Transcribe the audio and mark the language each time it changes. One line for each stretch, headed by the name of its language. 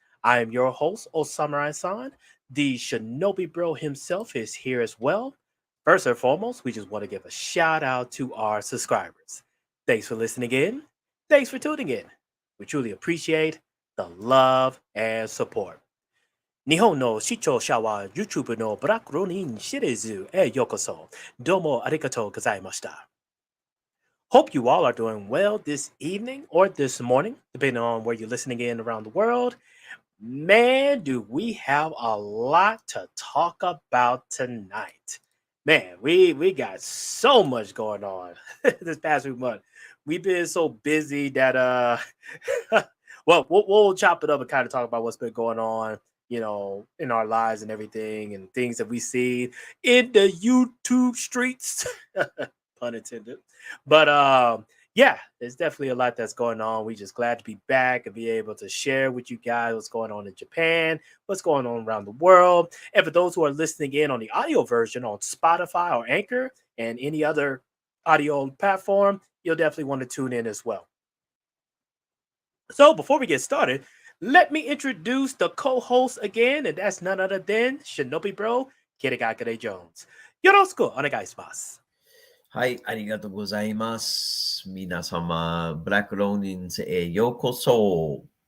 English: I am your host, Osamurai-san. The Shinobi Bro himself is here as well. First and foremost, we just want to give a shout out to our subscribers. Thanks for listening in. Thanks for tuning in. We truly appreciate the love and support.
Japanese: 日本の視聴者は YouTube のブラックロニンシリーズへようこそ。どうもありがとうございました。
English: Hope you all are doing well this evening or this morning, depending on where you're listening in around the world. Man, do we have a lot to talk about tonight. Man, we got so much going on this past week month. We've been so busy that well, we'll chop it up and kind of talk about what's been going on, in our lives and everything and things that we see in the YouTube streets. Pun intended. But yeah, there's definitely a lot that's going on. We just glad to be back and be able to share with you guys what's going on in Japan, what's going on around the world. And for those who are listening in on the audio version on Spotify or Anchor and any other audio platform, you'll definitely want to tune in as well. So before we get started, let me introduce the co-host again, and that's none other than Shinobi Bro, Kirigakure Jones.
Japanese: Yoroshiku onegaishimasu. はい、ありがとうございます。皆様、ブラックローニンズへようこそ。